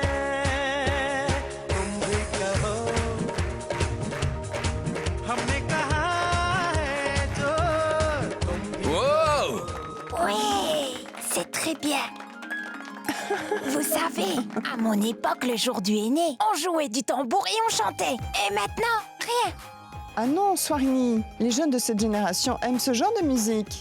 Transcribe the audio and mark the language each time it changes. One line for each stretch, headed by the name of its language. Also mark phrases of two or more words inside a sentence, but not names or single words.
Hindi: तुम भी कहो हमने कहा है जो तुम भी
English: Wow!
French: Oui, c'est très bien. Vous savez, à mon époque, le jour du aîné, on jouait du tambour et on chantait. Et maintenant, rien. Ah non, Swarini, les jeunes de cette génération aiment ce genre de musique.